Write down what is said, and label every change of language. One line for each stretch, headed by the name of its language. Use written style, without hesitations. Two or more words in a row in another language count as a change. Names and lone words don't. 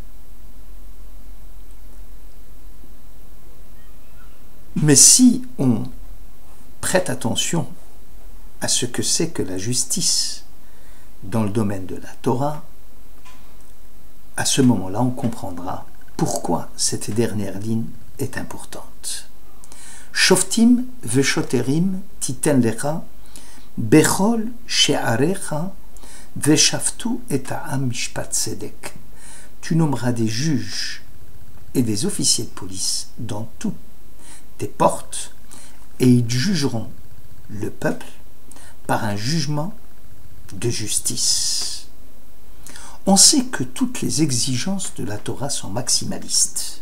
French: Mais si on prête attention à ce que c'est que la justice dans le domaine de la Torah, à ce moment-là, on comprendra pourquoi cette dernière ligne est importante.
Hebrew: שופטים ושוטרים תתן לך בכל שעריך ושפטו את העם משפט צדק.
French: Tu nommeras des juges et des officiers de police dans toutes tes portes et ils jugeront le peuple par un jugement de justice. On sait que toutes les exigences de la Torah sont maximalistes.